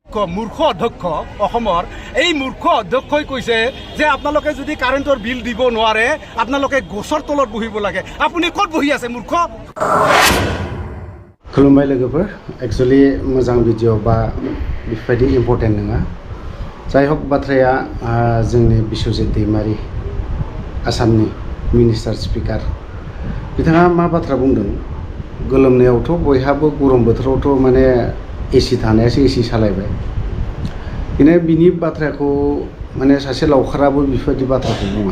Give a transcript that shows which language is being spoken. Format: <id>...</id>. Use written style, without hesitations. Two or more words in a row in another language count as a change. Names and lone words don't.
<as>মূৰ্খ অধ্যক্ষ অসমৰ এই মূৰ্খ অধ্যক্ষই কৈছে যে আপোনালোকে যদি কাৰেণ্টৰ বিল দিব নোৱাৰে আপোনালোকে গছৰ তলত বহিব লাগে। আপুনি ক'ত বহি আছে মূৰ্খ?</as> <brx>खुलुमबाय लोगोफोर एक्चुअली मोजां भिडिअ बा बेफोरबायदि इम्पर्टेन्ट नङा जाय हक बाथ्राया जोंनि बिश्वजित दैमारि आसामनि</brx> <en>minister speaker</en> <brx>बिथाङा मा बाथ्रा बुंदों गोलोमनायावथ' बयहाबो गरम बोथोरावथ' माने एसि थानायासो एसि सालायबाय बिनि बाथ्राखौ माने सासे लावखाराबो बेफोरबायदि बाथ्राखौ बुङा।</brx>